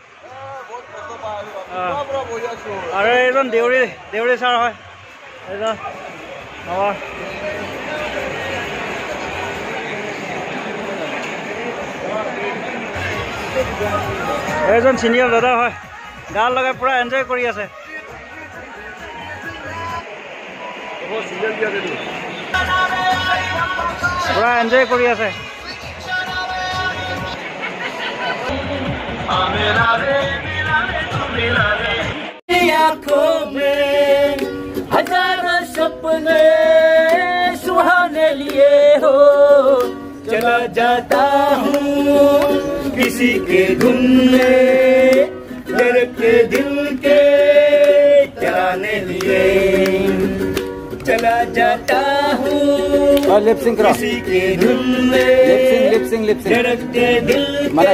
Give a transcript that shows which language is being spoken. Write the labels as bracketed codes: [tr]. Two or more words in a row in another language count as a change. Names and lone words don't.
[as] আৰু এইজন দেউৰী ছাৰ হয়, এইজন আমাৰ এইজন চিনিয়ৰ দাদা হয়। গান লগাই পুৰা এনজয় কৰি আছে। পুৰা এনজয় কৰি আছে। [hi] आँखों में हजारों सपने सुहाने लिए हो, चला जाता हूँ किसी के धुन में, धड़के दिल के चलाने लिए चला जाता हूँ किसी के धुन में, धड़के दिल के